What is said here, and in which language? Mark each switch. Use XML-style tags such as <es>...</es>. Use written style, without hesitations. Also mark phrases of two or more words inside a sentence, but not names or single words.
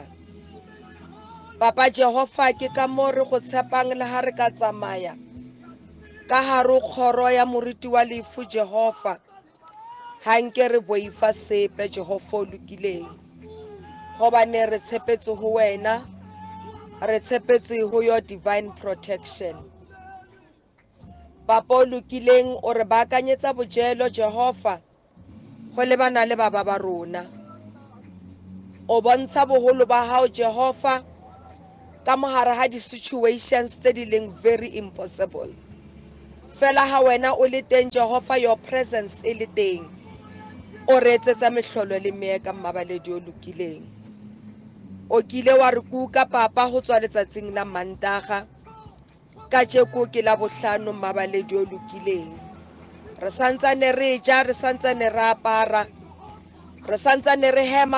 <st>Papa Jehova, ke ka mo re go tshepang le ha re ka tsamaya ka hare kgoro ya moriti wa lefu. Jehova, ha nke re boifa sepe. Jehova o lokileng, hobane re tshepetse ho wena, re tshepetse ho</st> <en>your divine protection.</en> <st>Papa o lokileng, o re baakanyetsa bojelo. Jehova, ho lebana le baba ba rona, o bontsha boholo ba hao Jehova ka mohara ha di-situations tse di leng</st> <en>very impossible.</en> <st>Fela ha wena o le teng Jehova,</st> <en>your presence</en> <st>e le teng, o re etsetsa mehlolo le meeka. Mmabaledi o lokileng, o kile wa re kuka Papa ho tswa letsatsing la Mantaga, kajeko ke la bohlano. Mmabaledi o lokileng, re santsane re ja, re santsane re apara, re santsane re hema.</st>